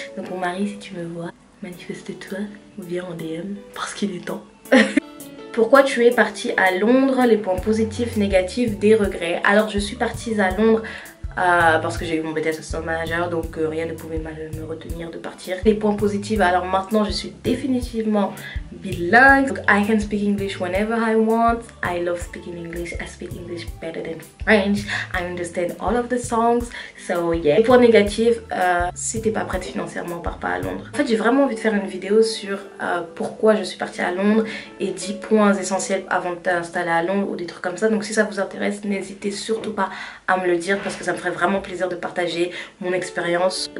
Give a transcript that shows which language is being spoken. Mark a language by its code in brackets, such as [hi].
[fr] Donc mon mari, si tu me vois, manifeste-toi ou viens en DM parce qu'il est temps. Pourquoi tu es partie à Londres? Les points positifs, négatifs, des regrets. Alors je suis partie à Londres parce que j'ai eu mon BTS assistant manager, donc rien ne pouvait me retenir de partir. Les points positifs, alors maintenant je suis définitivement bilingue. [en] Donc, I can speak English whenever I want. I love speaking English. I speak English better than French. I understand all of the songs. So yeah. [fr] Les points négatifs, si t'es pas prête financièrement, pars pas à Londres. En fait j'ai vraiment envie de faire une vidéo sur pourquoi je suis partie à Londres et 10 points essentiels avant de t'installer à Londres ou des trucs comme ça. Donc si ça vous intéresse, n'hésitez surtout pas à me le dire parce que ça me ferait vraiment plaisir de partager mon expérience.